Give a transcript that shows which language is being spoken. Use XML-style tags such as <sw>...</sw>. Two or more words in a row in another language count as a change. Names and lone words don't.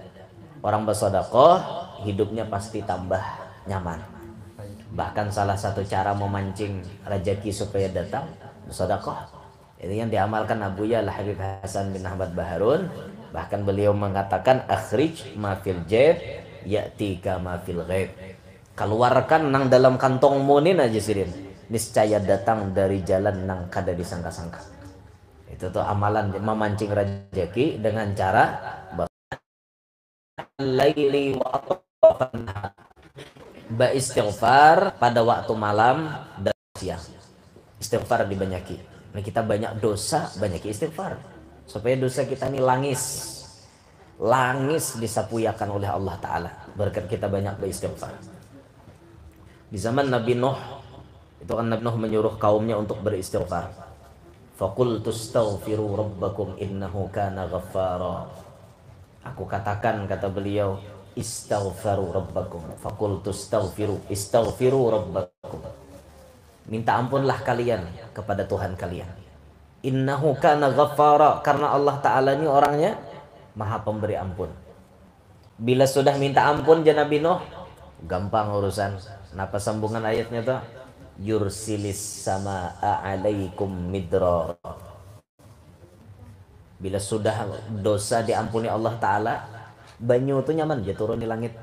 <id>Orang bersedekah hidupnya pasti tambah nyaman. Bahkan salah satu cara memancing rezeki supaya datang bersedekah. Itu yang diamalkan Abuya Al-Habib Hasan bin Ahmad Baharun. Bahkan beliau mengatakan</id> <ar>أخرج ما في الجيب يأتيك ما في الغيب.</ar> <bjn>Keluarkan nang dalam kantongmu nin aja sidin. Niscaya datang dari jalan nang kada disangka-sangka.</bjn> <id>Itu tuh amalan memancing rezeki dengan cara laili wa istighfar pada waktu malam dan siang. Istighfar dibanyaki. Nah, kita banyak dosa, banyak istighfar supaya dosa kita ini langis disapuyakan oleh Allah Ta'ala berkat kita banyak beristighfar. Di zaman Nabi Nuh itu kan Nabi Nuh menyuruh kaumnya untuk beristighfar.</id> <ar>فقلت استغفروا ربكم إنه كان غفارا.</ar> <id>Aku katakan, kata beliau,</id> <ar>استغفروا ربكم. فقلت استغفروا ربكم.</ar> <id>Minta ampunlah kalian kepada Tuhan kalian.</id> <ar>إنه كان غفارا,</ar> <id>karena Allah Ta'ala ini orangnya maha pemberi ampun. Bila sudah minta ampun ya Nabi Nuh, gampang urusan. Kenapa sambungan ayatnya tuh?</id> <ar>يرسل السماء عليكم مدرارا.</ar> <bjn>Bila sudah dosa diampuni Allah Ta'ala, banyu itu nyaman dia turun di langit.</bjn>